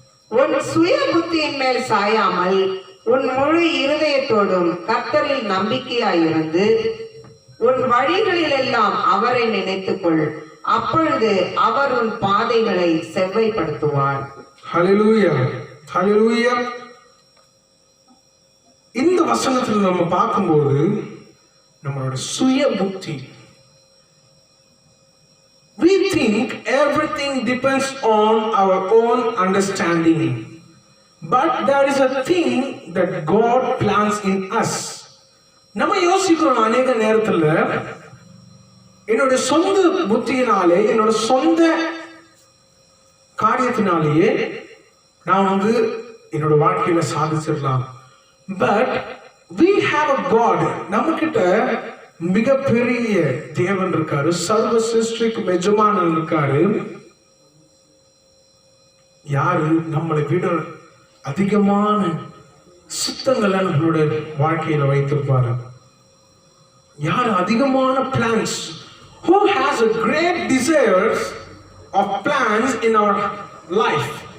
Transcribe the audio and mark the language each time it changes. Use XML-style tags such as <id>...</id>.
<ta>உன் சுய புத்தியின் மேல் சாயாமல் உன் முழு இருதயத்தோடும் கர்த்தரில் நம்பிக்கையாயிருந்து உன் வழிகளில் எல்லாம் அவரை நினைத்துக்கொள், அப்பொழுது அவர் உன் பாதைகளை செவ்வைப்படுத்துவார். ஹல்லேலூயா, ஹல்லேலூயா. இந்த வசனத்தில் நம்ம பார்க்கும்போது நம்மளோட சுய புத்தி,</ta> <en>we think everything depends on our own understanding, but there is a thing that God plans in us.</en> <ta>நம்ம யோசிக்கிறோம் அநேக நேரத்துல, என்னோட சொந்த புத்தியினாலே, என்னோட சொந்த காரியத்தினாலேயே நான் வந்து என்னோட வாழ்க்கையில சாதிச்சிடலாம்.</ta> <en>But we have a God.</en> <ta>நம்ம கிட்ட மிகப்பெரிய தேவன் இருக்காரு, சர்வ சிருஷ்டிக்கு எஜமானன் இருக்காரு. யாரு நம்மளை விட அதிகமான சித்தங்களை நம்மளோட வாழ்க்கையில வைத்திருப்பாரு. யார் அதிகமான</ta> <en>Plans, who has a great desires of plans in our life.</en>